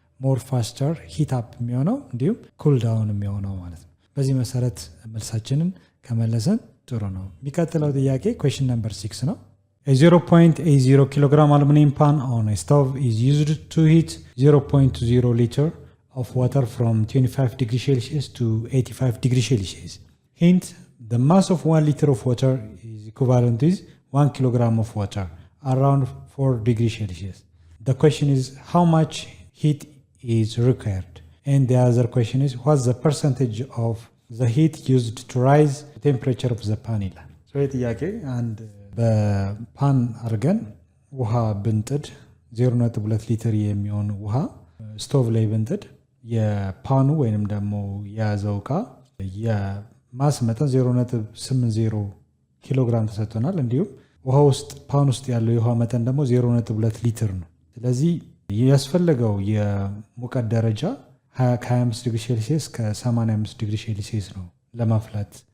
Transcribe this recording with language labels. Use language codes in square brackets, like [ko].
[am] ሞር ፋስተር ሂት አፕ የሚሆነው እንዲሁም ኩል ዳውን የሚሆነው ማለት ነው። በዚህ መሰረት መልሳችንን ከመለሰን ጥሩ ነው። የሚቀጥለው ጥያቄ ኩዌስችን ነምበር 6 ነው። [en] A 0.80 kilogram aluminum pan on a stove is used to heat 0.0 liter of water from 25 degrees Celsius to 85 degrees Celsius. Hint, the mass of 1 liter of water is equivalent to 1 kilogram of water, around 4 degrees Celsius. The question is how much heat is required? And the other question is what's the percentage of the heat used to rise the temperature of the pan? [am] So and በፓን አድርገን ውሃ ብንጥድ 0.2 ሊትር የሚሆን ውሃ ስቶቭ ላይ ብንጥድ የፓኑ ወይንም ደግሞ የያዘው ዕቃ የማስ መጠን 0.80 ኪሎግራም ተሰጥቶናል። እንዲሁም ውሃ ውስጥ ፓን ውስጥ ያለው የውሃ መጠን ደግሞ 0.2 ሊትር ነው። ስለዚህ ያስፈልገው የሙቀት ደረጃ ከ25 ዲግሪ ሴልሲየስ ከ85 ዲግሪ ሴልሲየስ ነው ለማፍላት